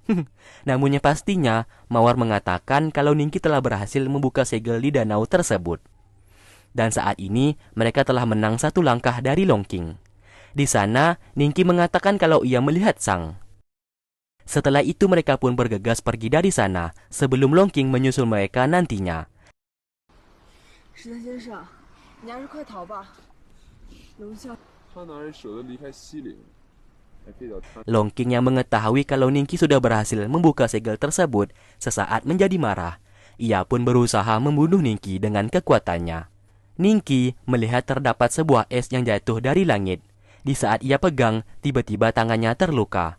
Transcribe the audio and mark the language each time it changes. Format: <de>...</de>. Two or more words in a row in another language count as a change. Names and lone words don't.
<id>Namun yang pastinya, Mawar mengatakan kalau Ningki telah berhasil membuka segel di danau tersebut. Dan saat ini, mereka telah menang satu langkah dari Longking. Di sana, Ningki mengatakan kalau ia melihat Sang. Setelah itu mereka pun bergegas pergi dari sana, sebelum Longking menyusul mereka nantinya.</id> <zh>石田先生，你还是快逃吧。龙啸，他哪里舍得离开西陵，还非要他</zh> <id>Longking yang mengetahui kalau Ningki sudah berhasil membuka segel tersebut, sesaat menjadi marah. Ia pun berusaha membunuh Ningki dengan kekuatannya. Ningki melihat terdapat sebuah es yang jatuh dari langit. Di saat ia pegang, tiba-tiba tangannya terluka.</id>